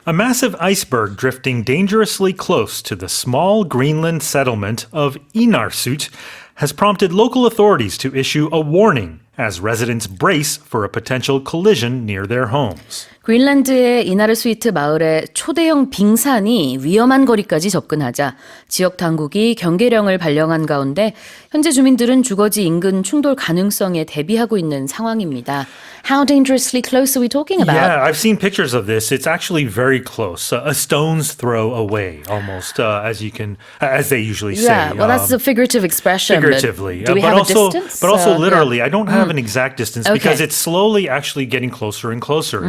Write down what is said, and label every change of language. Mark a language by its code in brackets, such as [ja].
[en] A massive iceberg drifting dangerously close to the small Greenland settlement of Inarsut has prompted local authorities to issue a warning as residents brace for a potential collision near their homes. [ko] 그린란드의 이나르스위트 마을에 초대형 빙산이 위험한 거리까지 접근하자 지역 당국이 경계령을 발령한 가운데 현재 주민들은 주거지 인근 충돌 가능성에 대비하고 있는 상황입니다. [en] How dangerously close are we talking about? Yeah, I've seen pictures of this. It's actually very close, a stone's throw away, almost, as they usually say. Yeah, well, that's a figurative expression. Figuratively, Do we have a distance? But also literally. I don't have an exact distance because it's slowly actually getting closer and closer.